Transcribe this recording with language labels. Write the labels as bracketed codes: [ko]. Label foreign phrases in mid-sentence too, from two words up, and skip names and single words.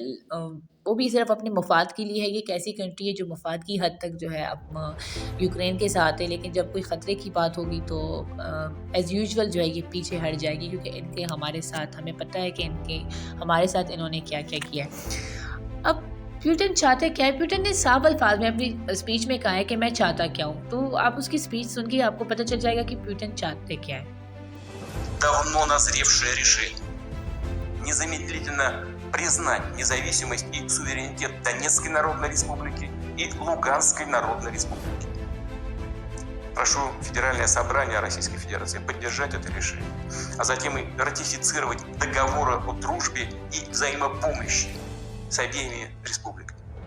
[hi] वो भी सिर्फ अपने मफाद के लिए है। ये एक ऐसी कंट्री है जो मफाद की हद तक जो है अब यूक्रेन के साथ है, लेकिन जब कोई ख़तरे की बात होगी तो [en] as usual [hi] जो है ये पीछे हट जाएगी, क्योंकि इनके हमारे साथ, हमें पता है कि इनके हमारे साथ इन्होंने क्या क्या किया है। अब पुतिन चाहते क्या है? पुतिन ने साफ अल्फाज में अपनी स्पीच में कहा है कि मैं चाहता क्या हूँ। तो आप उसकी स्पीच सुन के आपको पता चल जाएगा कि पुतिन चाहते क्या है। [ru] Давно назревшее решение незамедлительно признать независимость и суверенитет Донецкой Народной Республики и Луганской Народной Республики. Прошу Федеральное собрание Российской Федерации поддержать это решение, а затем и ратифицировать договоры о дружбе и взаимопомощи с обеими республиками.